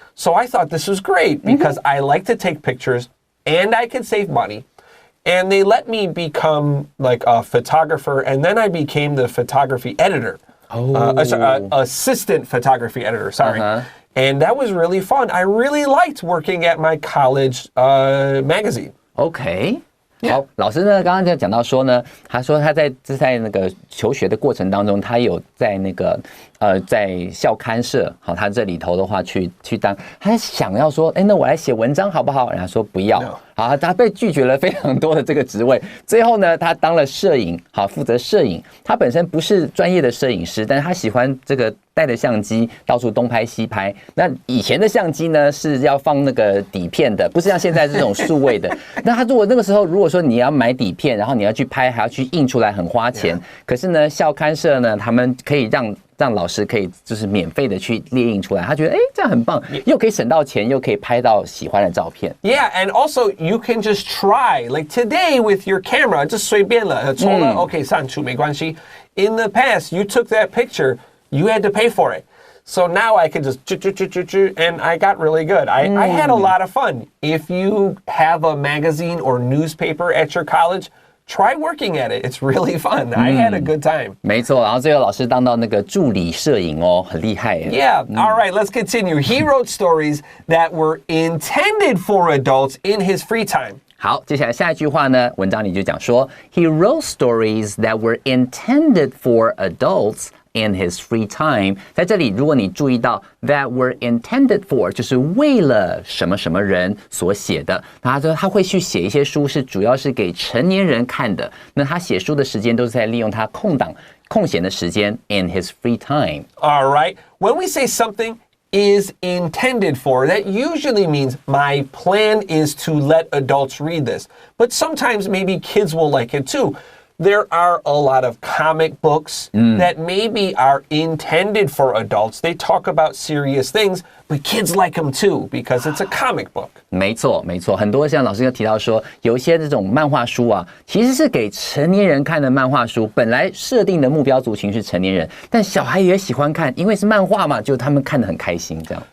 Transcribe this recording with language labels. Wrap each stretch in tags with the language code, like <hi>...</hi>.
<en>So I thought this was great because I like to take pictures and I could save money. And they let me become like a photographer, and then I became the photography editor. Assistant photography editor, sorry. And that was really fun. I really liked working at my college magazine. OK.</en> <zh>好，老师呢刚刚就讲到说呢，他说他在那个求学的过程当中，他有在那个在校刊社，好，他这里头的话去当，他想要说，那我来写文章好不好？人家说不要。好，他被拒绝了非常多的这个职位，最后呢，他当了摄影，好，负责摄影。他本身不是专业的摄影师，但是他喜欢这个带着相机到处东拍西拍。那以前的相机呢是要放那个底片的，不是像现在这种数位的。那他如果那个时候如果说你要买底片，然后你要去拍，还要去印出来，很花钱。可是呢，校刊社呢，他们可以让老师可以就是免费的去列印出来，他觉得这样很棒，又可以省到钱，又可以拍到喜欢的照片。</zh> <en>Yeah, and also you can just try like today with your camera,</en> <zh>就随便了，抽了 OK 删除没关系。</zh> <en>In the past, you took that picture, you had to pay for it. So now I can just and I got really good. I had a lot of fun. If you have a magazine or newspaper at your college,Try working at it. It's really fun. I had a good time.</en> <zh>没错，然后最后老师当到那个助理摄影哦，很厉害耶。</zh> <en>Yeah. All right, let's continue. He wrote stories that were intended for adults in his free time.</en> <zh>好，接下来下一句话呢，文章里就讲说 ，</zh> <en>He wrote stories that were intended for adults.In his free time，</en> <zh>在这里，如果你注意到</zh> <en>that were intended for，</en> <zh>就是为了什么什么人所写的。他说他会去写一些书，是主要是给成年人看的。那他写书的时间都是在利用他空闲的时间</zh> <en>in his free time. All right. When we say something is intended for, that usually means my plan is to let adults read this. But sometimes maybe kids will like it too.There are a lot of comic books that maybe are intended for adults. They talk about serious things, but kids like them too because it's a comic book.</en> <zh>没错，没错，很多像老师就提到说，有一些这种漫画书啊，其实是给成年人看的漫画书。本来设定的目标族群是成年人，但小孩也喜欢看，因为是漫画嘛，就他们看得很开心，这样。</zh>